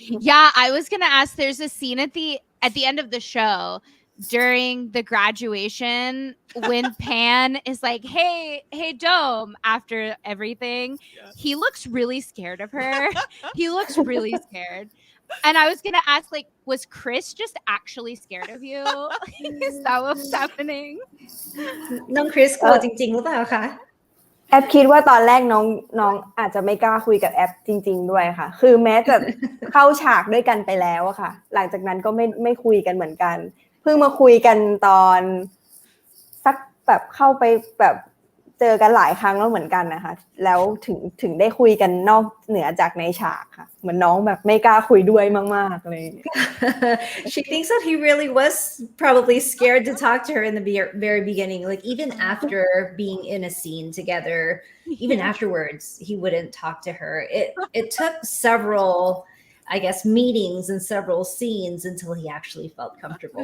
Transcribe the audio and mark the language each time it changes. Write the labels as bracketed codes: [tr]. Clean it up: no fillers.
[en] Yeah, I was gonna ask, there's a scene at the end of the show during the graduation when Pan is like, hey Dome, after everything. He looks really scared of her. He looks really scared. And I was gonna ask, like, was Chris just actually scared of you? Is that what was happening? [th] น้องคริสกลัวจริงๆหรือเปล่าคะ แอปคิดว่าตอนแรกน้องอาจจะไม่กล้าคุยกับแอปจริงๆด้วยค่ะคือแม้จะเข้าฉากด้วยกันไปแล้วอะค่ะหลังจากนั้นก็ไม่คุยกันเหมือนกันเพิ่งมาคุยกันตอนสักแบบเข้าไปแบบเจอกันหลายครั้งแล้วเหมือนกันนะคะแล้วถึงได้คุยกันนอกเหนือจากในฉากค่ะเหมือนน้องแบบไม่กล้าคุยด้วยมากๆเลย [en] She thinks that he really was probably scared to talk to her in the very beginning, like even after being in a scene together, even afterwards he wouldn't talk to her. It took several, I guess, meetings and several scenes until he actually felt comfortable.